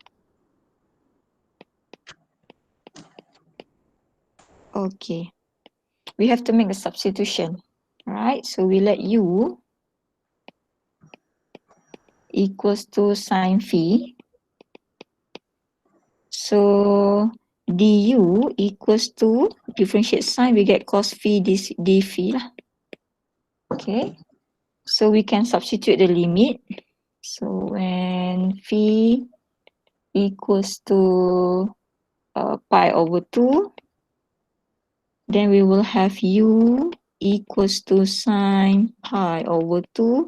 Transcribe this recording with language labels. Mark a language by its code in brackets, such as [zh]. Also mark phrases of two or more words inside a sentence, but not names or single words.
[en] Okay, we have to make a substitution. Alright, so we let u equals to sine phi. So du equals to differentiate sign, we get cos phi d phi lah. Okay, so we can substitute the limit. So when phi equals to pi over 2, then we will have u equals to sine pi over 2.